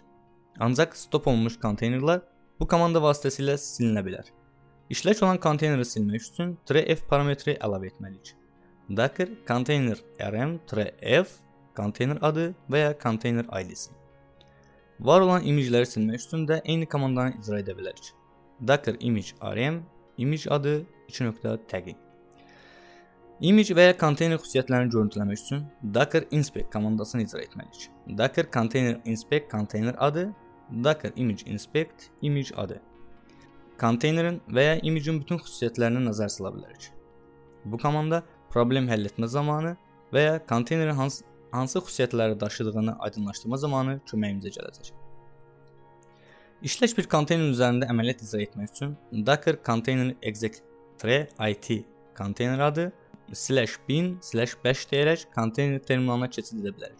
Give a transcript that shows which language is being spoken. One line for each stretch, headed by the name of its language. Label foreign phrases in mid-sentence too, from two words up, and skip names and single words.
Azerbaijani: Ancaq stop olunmuş konteynerlər bu komanda vasitəsilə silinə bilər. İşlək olan konteyneri silmək üçün -f parametri əlavə etməliyik.
English: Docker container rm -f
Azerbaijani: konteyner adı və ya konteyner ID-si. Var olan imagləri silmək üçün də eyni komandanı icra edə bilərik.
English: Docker image rm image adı 2.tag.
Azerbaijani: Image və ya konteyner xüsusiyyətlərini görüntüləmək üçün
English: Docker inspect
Azerbaijani: komandasını icra etməliyik.
English: Docker container inspect
Azerbaijani: konteyner adı,
English: Docker image inspect image adı.
Azerbaijani: Konteynerin və ya image'in bütün xüsusiyyətlərini nəzər sala bilərik. Bu komanda problem həll etmə zamanı və ya konteynerin hansı xüsusiyyətləri daşıdığını aydınlaşdırma zamanı köməyimizə gələcək. İşlək bir konteyner üzərində əməliyyat icra etmək üçün
English: Docker container exec-it
Azerbaijani: konteyner adı /bin/bash deyərək konteyner terminalına keçid edə bilərik.